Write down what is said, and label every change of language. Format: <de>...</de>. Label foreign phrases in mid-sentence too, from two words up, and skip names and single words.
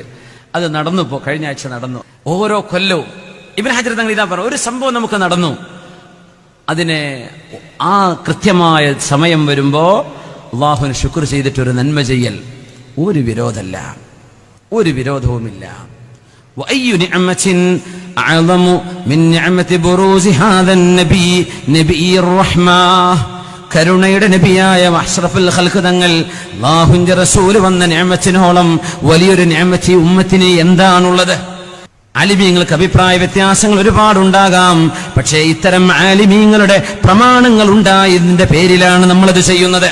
<ml>അത് നടന്നു, ഇപ്പോൾ കഴിഞ്ഞ ആഴ്ച നടന്നു. ഓരോ കൊല്ലവും ഇബ്നു ഹജർ തങ്ങൾ ഇതാ പറഞ്ഞു, ഒരു സംഭവം നമുക്ക് നടന്നു, അതിനെ ആ കൃത്യമായ സമയം വരുമ്പോ അള്ളാഹുവിന് ശുക്ർ ചെയ്തിട്ടൊരു നന്മ ചെയ്യൽ ഒരു വിരോധമല്ല, ഒരു വിരോധവുമില്ല.</ml> <ar>وأي نعمة أعظم من نعمة بروز هذا النبي نبي الرحمة.</ar> <ml>കരുണയുടെ നബിയായ</ml> <ar>أشرف الخلق</ar> <ml>തങ്ങൾ, അല്ലാഹുവിന്റെ റസൂൽ വന്ന നിഅമത്തിനോളം വലിയൊരു നിഅമത്ത് ഉമ്മത്തിന് എന്താണുള്ളത്? ആലിമീങ്ങൾക്ക് അഭിപ്രായ വ്യത്യാസങ്ങൾ ഒരുപാടുണ്ടാകാം. പക്ഷേ ഇത്തരം ആലിമീങ്ങളുടെ പ്രമാണങ്ങൾ ഉണ്ടായതിന്റെ പേരിലാണ് നമ്മളത് ചെയ്യുന്നത്.</ml>